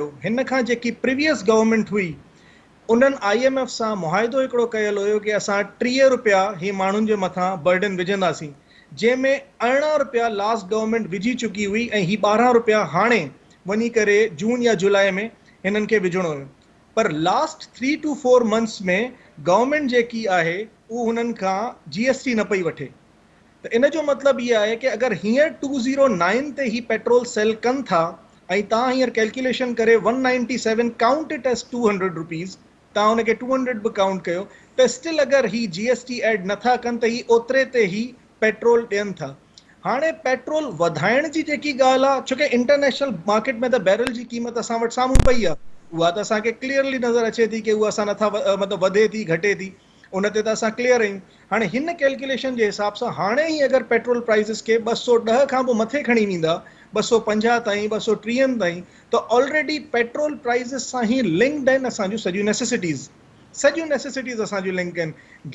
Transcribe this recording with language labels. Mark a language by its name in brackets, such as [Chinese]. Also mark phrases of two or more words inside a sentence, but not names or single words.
[Sindhi] हिन खां जेकी [English] previous government [Sindhi] हुई उन्हनि IMF सां मुआहिदो हिकिड़ो कयल हुयो कि असां 30 रुपया ही माण्हुनि जे मथां बर्डन विझंदासीं, जंहिंमें 18 रुपया [English] last government [Sindhi] विझी चुकी हुई ऐं ही 12 रुपया हाणे वञी करे जून या जुलाई में हिननि खे विझणो हुयो। पर [English] last 3 to 4 months [Sindhi] में गवर्नमेंट जेकी आहे उहो हुननि खां GST न पई वठे। त इन जो मतिलबु इहो आहे कि अगरि हींअर 209 ते ही पेट्रोल सेल कनि था ऐं तव्हां हींअर कैलकुलेशन करे 197 [English] count it as 200 rupees, [Sindhi] तव्हां हुनखे 200 बि काउंट कयो त स्टिल अगरि ही GST ऐड नथा कनि त ही ओतिरे ते ही पेट्रोल ॾियनि था। हाणे पेट्रोल वधाइण जी जेकी ॻाल्हि आहे, छोकी [English] international market [Sindhi] में त बैरल जी क़ीमत असां वटि साम्हूं पई आहे, उहा त असांखे क्लियरली नज़र अचे थी कि उहा असां नथा मतिलबु वधे थी घटे थी, उन ते त असां क्लियर आहियूं। हाणे हिन कैलकुलेशन जे हिसाब सां हाणे ई अगरि [English] petrol prices [Sindhi] खे 210 खां पोइ मथे खणी वेंदा 250 ताईं 230 ताईं, त [English] already petrol prices [Sindhi] सां ई लिंक्ड आहिनि असांजूं सॼियूं नेसेसिटीज़ असांजूं लिंक आहिनि।